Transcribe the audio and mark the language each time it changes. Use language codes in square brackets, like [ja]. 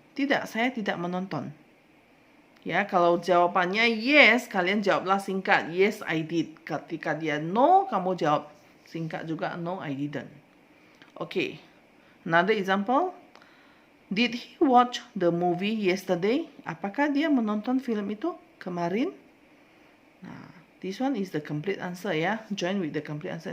[id] Tidak, saya tidak menonton. Ya, kalau jawabannya yes, kalian jawablah singkat. [en] Yes, I did. [id] Ketika dia no, kamu jawab singkat juga. [en] No, I didn't. Okay. Another example. Did he watch the movie yesterday? [id] Apakah dia menonton film itu kemarin? [en] Nah, this one is the complete answer ya. Join with the complete answer.